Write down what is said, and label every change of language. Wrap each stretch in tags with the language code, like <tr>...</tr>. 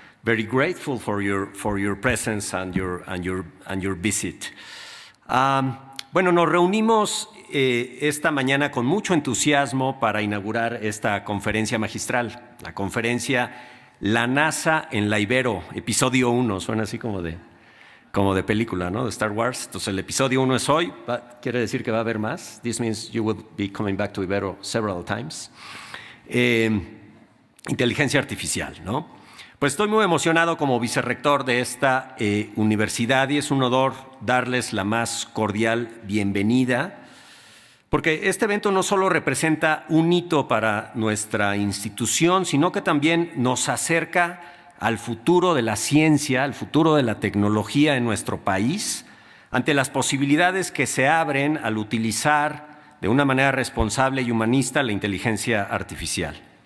<en>Very grateful for your presence and your visit.</en> <es>Bueno, nos reunimos esta mañana con mucho entusiasmo para inaugurar esta conferencia magistral, la conferencia La NASA en la Ibero, episodio 1, suena así como de película, ¿no? De Star Wars. Entonces el episodio 1 es hoy, quiere decir que va a haber más.</es> <en>This means you will be coming back to Ibero several times.</en> <es>Inteligencia artificial, ¿no? Pues estoy muy emocionado como vicerrector de esta universidad y es un honor darles la más cordial bienvenida, porque este evento no solo representa un hito para nuestra institución, sino que también nos acerca al futuro de la ciencia, al futuro de la tecnología en nuestro país, ante las posibilidades que se abren al utilizar de una manera responsable y humanista la inteligencia artificial.</es>